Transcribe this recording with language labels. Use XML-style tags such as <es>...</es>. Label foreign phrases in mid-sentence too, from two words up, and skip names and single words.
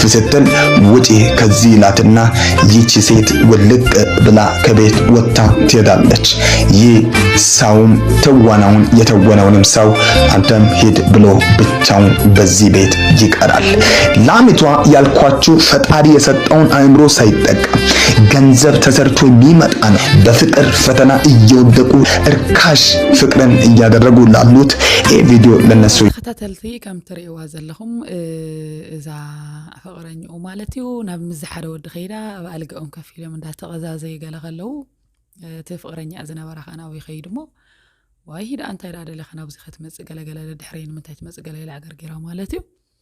<am>ስትል ውጪ ከዚህ ይላትና ይቺ ሴት ውልቅ ብላ ከቤት ወጣ ትሄዳለች ይህ ሰውም ትወናውን የተወነውንም ሰው አንተም ሄድ ብሎ ብቻውን በዚህ ቤት ይቀራል ላሚቷ ያልኳችሁ ፈጣሪ የሰጠውን አእምሮ ሳይጠቀም ገንዘብ ተሰርቶ የሚመጣ ነው በፍቅር ፈተና እየወደቁ እርካሽ ፍቅርን እያደረጉ ላሉት ይህ ቪዲዮ ለነሱ</am> <ti>ተከታተልቲ ከም ትሪእዋ ዘለኹም እዛ ፍቅረኛኡ ማለት እዩ ናብ ምዝሓደ ወዲ ኸይዳ ኣብ ኣልግኦም ከፍ ኢሎም እንዳተቐዛዘዩ ገለ ከለው እቲ ፍቅረኛ ዝነበራ ኸናዊ ኸይድሞ ዋይ ሂዳ እንታይ ዳ ደለኻ ናብዚ ክትመፅእ ገለገለ ድሕሪ ንምንታይ ትመፅእ ገለ ኢላ ኣገርጊራ ማለት እዩ</ti>